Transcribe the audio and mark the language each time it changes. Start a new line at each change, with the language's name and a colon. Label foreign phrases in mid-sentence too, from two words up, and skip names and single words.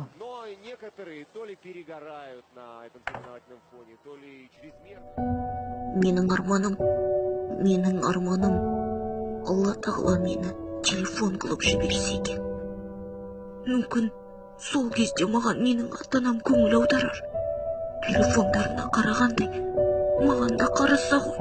Russian: Но некоторые то ли перегорают на этом соревновательном фоне, то ли чрезмерно.
Kazakh: Менің арманым, Алла тағала мені телефон қылып жіберсе екен. Мүмкін сол кезде маған менің ата-анам көңіл аударар. Телефондарына қарағандай, маған да қараса ғой.